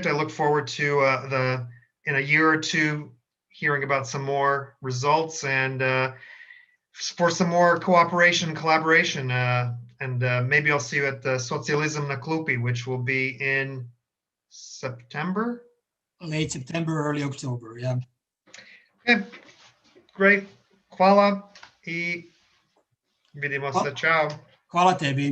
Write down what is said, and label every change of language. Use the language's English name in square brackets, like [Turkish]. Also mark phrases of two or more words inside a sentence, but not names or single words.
[English] I look forward to in a year or two hearing about some more results, and for some more cooperation and collaboration. And maybe I'll see you at the Socijalizam na Klupi, which will be in September? Late September, early October, yeah. Okay, great. [Croatian] Hvala I vidimo se. Ciao. Hvala tebi.